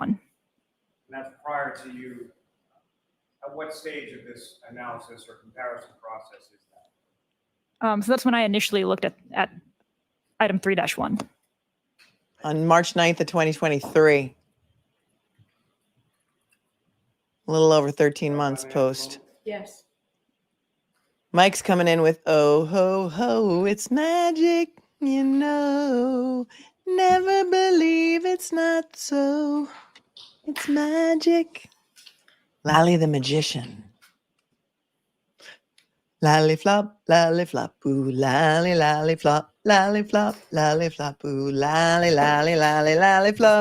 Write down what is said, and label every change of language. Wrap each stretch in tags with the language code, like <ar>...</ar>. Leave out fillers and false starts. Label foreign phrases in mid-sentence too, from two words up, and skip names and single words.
<en>And that's prior to you, at what stage of this analysis or comparison process is that? So that's when I initially looked at item 3-1. On March 9th of 2023. A little over 13 months post. Yes. Mike's coming in with, oh, ho, ho, it's magic, you know. Never believe it's not so. It's magic. Lally the magician. Lally flop, ooh, lally flop, ooh, lally flop.</en>